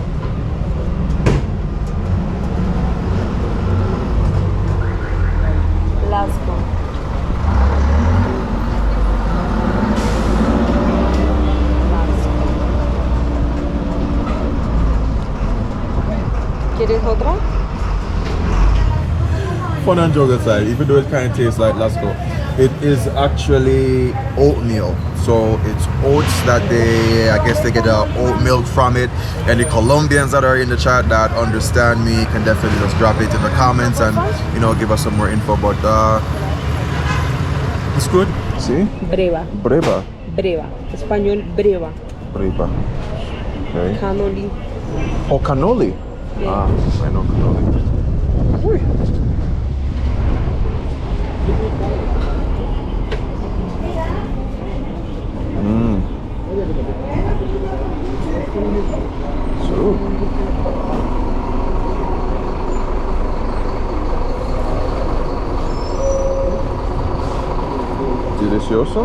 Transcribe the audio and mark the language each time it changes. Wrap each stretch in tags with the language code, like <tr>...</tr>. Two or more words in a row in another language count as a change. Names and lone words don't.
<es>Lasco. ¿Quieres otra?</es> <en>Fun and joke aside, even though it kind of tastes like Lasco, it is actually oatmeal. So it's oats that they get the oat milk from it. And the Colombians that are in the chat that understand me can definitely just drop it in the comments and, you know, give us some more info. But it's good. See? Breva. Breva.</en> <es>Breva. Español, breva.</es> <en>Breva. Okay. Cannoli. Oh, cannoli. Yeah. Ah, I know cannoli. Uy. So. Delicioso.</en>